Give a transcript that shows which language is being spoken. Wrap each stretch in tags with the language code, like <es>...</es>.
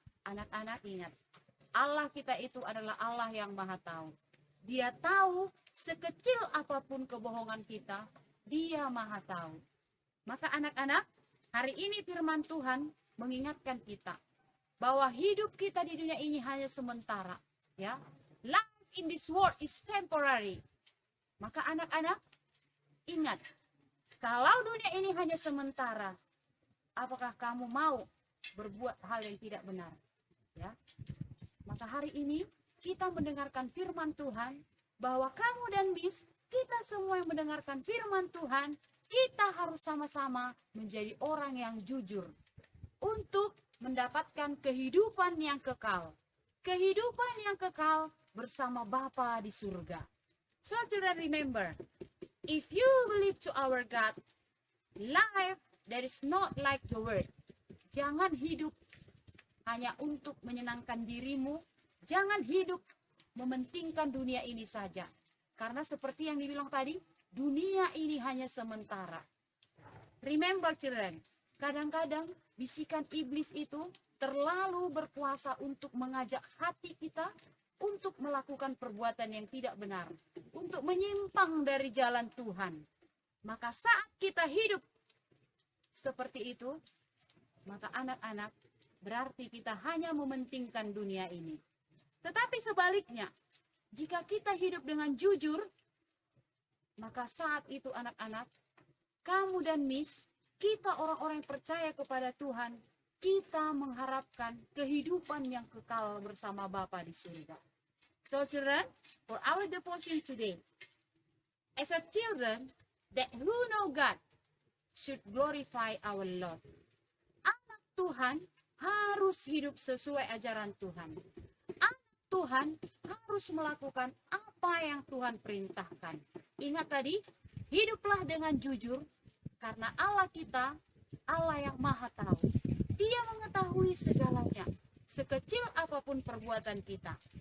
<id>Anak-anak ingat, Allah kita itu adalah Allah yang Maha Tahu. Dia tahu sekecil apapun kebohongan kita, Dia Maha Tahu. Maka anak-anak, hari ini firman Tuhan mengingatkan kita bahwa hidup kita di dunia ini hanya sementara, ya.</id> <en>Life in this world is temporary.</en> <id>Maka anak-anak ingat, kalau dunia ini hanya sementara, apakah kamu mau berbuat hal yang tidak benar? Ya. Maka hari ini kita mendengarkan firman Tuhan, bahwa kamu dan Miss, kita semua yang mendengarkan firman Tuhan, kita harus sama-sama menjadi orang yang jujur untuk mendapatkan kehidupan yang kekal. Kehidupan yang kekal bersama Bapa di surga.</id> <en>So children, remember, if you believe to our God, life that is not like the world.</en> <id>Jangan hidup hanya untuk menyenangkan dirimu. Jangan hidup mementingkan dunia ini saja. Karena seperti yang dibilang tadi, dunia ini hanya sementara.</id> <en>Remember children,</en> <id>kadang-kadang bisikan iblis itu terlalu berkuasa untuk mengajak hati kita untuk melakukan perbuatan yang tidak benar, untuk menyimpang dari jalan Tuhan. Maka saat kita hidup seperti itu, maka anak-anak, berarti kita hanya mementingkan dunia ini. Tetapi sebaliknya, jika kita hidup dengan jujur, maka saat itu anak-anak, kamu dan Miss, kita orang-orang yang percaya kepada Tuhan, kita mengharapkan kehidupan yang kekal bersama Bapa di surga.</id> <en>So children, for our devotion today, as a children that who know God should glorify our Lord.</en> <id>Anak Tuhan harus hidup sesuai ajaran Tuhan. Anak Tuhan harus melakukan apa yang Tuhan perintahkan. Ingat tadi, hiduplah dengan jujur, karena Allah kita, Allah yang Maha Tahu. Dia mengetahui segalanya, sekecil apapun perbuatan kita.</id>